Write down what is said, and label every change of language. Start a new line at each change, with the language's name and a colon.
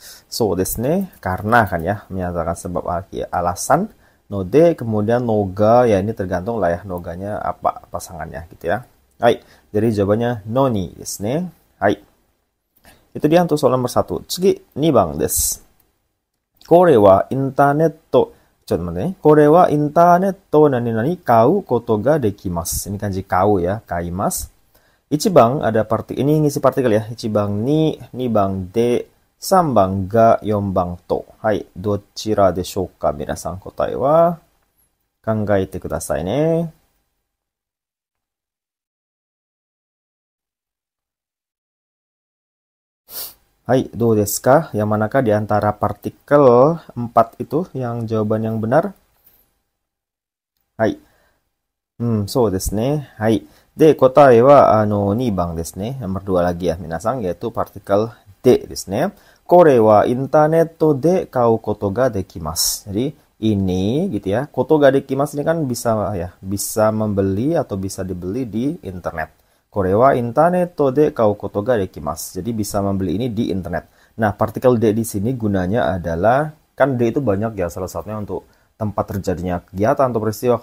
Japanese: So desu ne,
Indonesian: karena kan ya, menyatakan sebab alasan. Node, kemudian noga, ya ini tergantung lah ya, noganya apa pasangannya gitu ya. Hai, jadi jawabannya
Japanese: noni desu ne.
Indonesian: Hai. Itu dia untuk soal nomor 1.
Japanese: Tsugi, 2番です。これはインターネット、ちょっと待ってね。これはインターネット何々買うことができます。
Indonesian: Ini kanji kau ya, kaimasu. 1番 ada ini ngisi partikel ya.
Japanese: 1番に、2番で、3番が4番と。はい。どちらでしょうか皆さん答えは考えてくださいね。 Hai, どうですか?
Indonesian: Yang manakah di antara partikel 4 itu yang jawaban yang benar?
Japanese: Hai. そうですね。はい。で、答えは、2番ですね。
Indonesian: nomor 2 lagi ya, minasan, yaitu partikel D ですね。
Japanese: これはインターネットで買うことができます。
Indonesian: Jadi, ini gitu ya.
Japanese: Koto ga dekimasu
Indonesian: ini kan bisa ya, bisa membeli atau bisa dibeli di internet.
Japanese: Kore wa interneto de kau koto ga dekimasu.
Indonesian: Jadi bisa membeli ini di internet. Nah, partikel D di sini gunanya adalah kan D itu banyak ya, salah satunya untuk tempat terjadinya kegiatan atau peristiwa.